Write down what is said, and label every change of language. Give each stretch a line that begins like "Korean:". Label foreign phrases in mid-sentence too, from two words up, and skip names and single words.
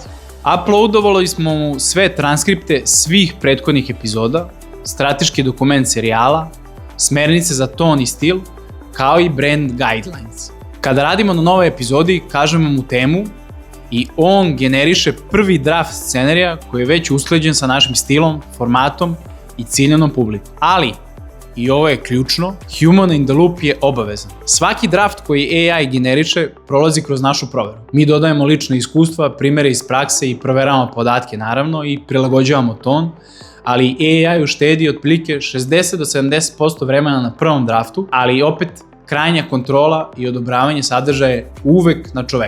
Serbian: Uploadovali smo mu sve transkripte svih prethodnih epizoda, strateški dokument serijala, smernice za ton i stil, kao i
English: brand guidelines.
Serbian: Kada radimo na novoj epizodi, kažemo mu temu i on generiše prvi draft scenarija koji je već usklađen sa našim stilom, formatom i ciljanom publikom. Ali, i ovo je ključno,
English: human in the loop
Serbian: je obavezan. Svaki draft koji AI generiše prolazi kroz našu proveru. Mi dodajemo lična iskustva, primjere iz prakse i proveravamo podatke naravno i prilagođavamo ton, ali AI uštedi otprilike 60 do 70% vremena na prvom draftu, ali opet krajnja kontrola i odobravanje sadržaja je uvek na čoveku.